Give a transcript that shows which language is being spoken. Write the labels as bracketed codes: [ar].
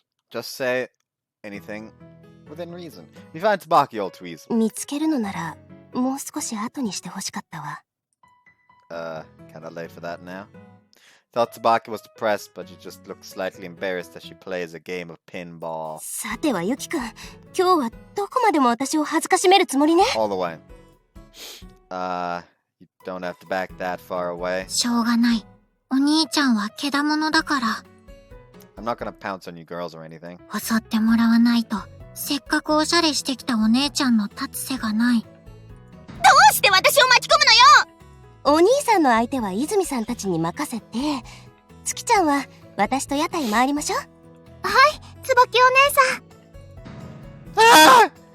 [en] Just say anything within reason. You find Tsubaki all too easy. [ja] 見つけるのなら、もう少し後にしてほしかったわ。 [en] Kinda late for that now. Thought Tsubaki was depressed, but she just looked slightly embarrassed as she plays a game of pinball. [ja] さてはユキくん、今日はどこまでも私を恥ずかしめるつもりね。 [en] All the way. You don't have to back that far away. [ja] しょうがない。お兄ちゃんはけだものだから。 [en] I'm not gonna pounce on you girls or anything. [ja] 襲ってもらわないと、せっかくおしゃれしてきたお姉ちゃんの立つ瀬がない。どうして私を巻き込むのよ！お兄さんの相手は泉さんたちに任せて、月ちゃんは私と屋台回りましょう。はい、椿お姉さん。